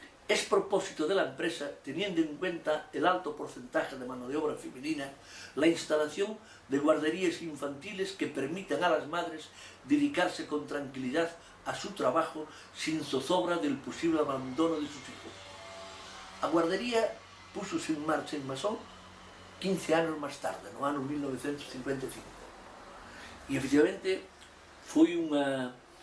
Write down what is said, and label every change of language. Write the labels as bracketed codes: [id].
[es] Es propósito de la empresa, teniendo en cuenta el alto porcentaje de mano de obra femenina, la instalación de guarderías infantiles que permitan a las madres dedicarse con tranquilidad a su trabajo sin zozobra del posible abandono de sus hijos. [gl] A guardería púsose en marcha en Masó 15 anos máis tarde, no ano 1955. E, efectivamente, foi unha...